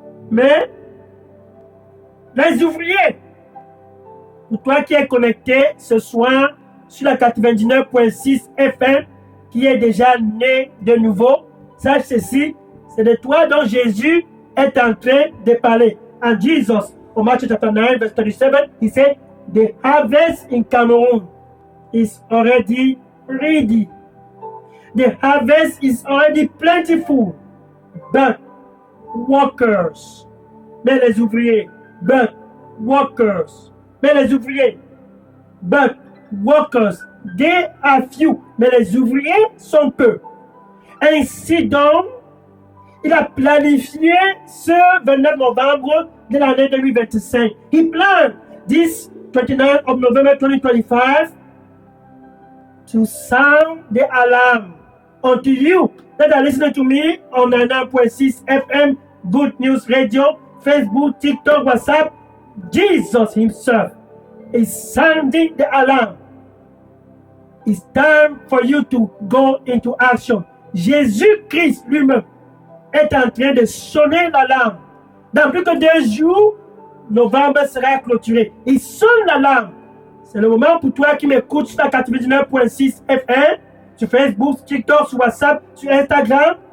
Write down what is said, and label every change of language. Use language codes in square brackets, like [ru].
[fr] Mais les ouvriers, pour toi qui es connecté ce soir sur la 99.6 FM, qui est déjà né de nouveau, sache ceci, c'est de toi dont Jésus est en train de parler. [en] And Jesus, in Matthew chapter 9, verse 37, he said, the harvest in Cameroon is already ready. The harvest is already plentiful, but workers, [fr] mais les ouvriers, [en] but workers, mais les ouvriers, but workers, they are few, [fr] mais les ouvriers sont peu. Ainsi donc, il a planifié ce 29 novembre de l'année 2025. [en] He planned this 29 of November 2025 to sound the alarm unto you that are listening to me on 99.6 FM, Good News Radio, Facebook, TikTok, WhatsApp. Jesus himself is sounding the alarm. It's time for you to go into action. [fr] Jésus-Christ lui-même est en train de sonner l'alarme. Dans plus que 2 jours, novembre sera clôturé. Il sonne l'alarme. C'est le moment pour toi qui m'écoutes sur la 99.6 FM, sur Facebook, sur TikTok, sur WhatsApp, sur Instagram.